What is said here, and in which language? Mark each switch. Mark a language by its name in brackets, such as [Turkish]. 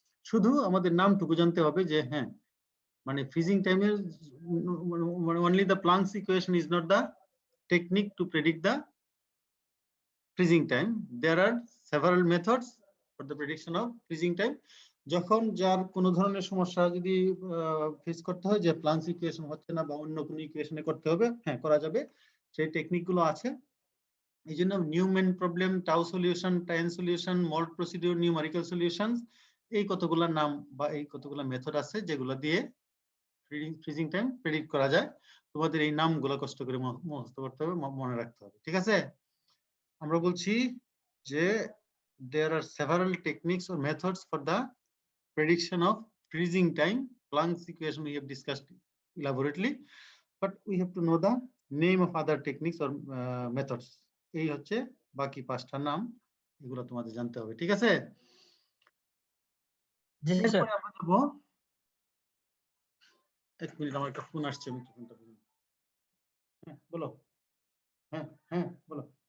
[Bangla] শুধু আমাদের নামটুকু জানতে হবে যে হ্যাঁ মানে ফ্রিজিং টাইমের মানে [English] only the Planck's equation is not the technique to predict the freezing time. There are several methods for the prediction of freezing time. [Bangla] যখন যার কোনো ধরনের সমস্যা যদি ফেস করতে হয় যে প্লাঙ্কস ইকুয়েশন হচ্ছে না বা অন্য কোনো ইকুয়েশনে করতে হবে, হ্যাঁ করা যাবে, সেই টেকনিকগুলো আছে। এই জন্য Neumann problem, tau solution, time solution, mould procedure, numerical solutions, এই কতগুলো নাম বা এই কতগুলো মেথড আছে যেগুলো দিয়ে ফ্রিজিং টাইম প্রেডিক্ট করা যায়। তোমাদের এই নামগুলো কষ্ট করে মুখস্থ করতে হবে, মনে রাখতে হবে, ঠিক আছে? আমরা বলছি যে [English] there are several techniques or methods for the prediction of freezing time. Planck's equation we have discussed elaborately, but we have to know the name of other techniques or methods. [Bangla] এই হচ্ছে বাকি পাঁচটা নাম, এগুলো তোমাদের জানতে হবে, ঠিক আছে? জি স্যার। আমরা যাব, এক মিনিট আমার একটা ফোন আসছে, আমি ফোনটা বলুন। হ্যাঁ বলো, হ্যাঁ হ্যাঁ বলো।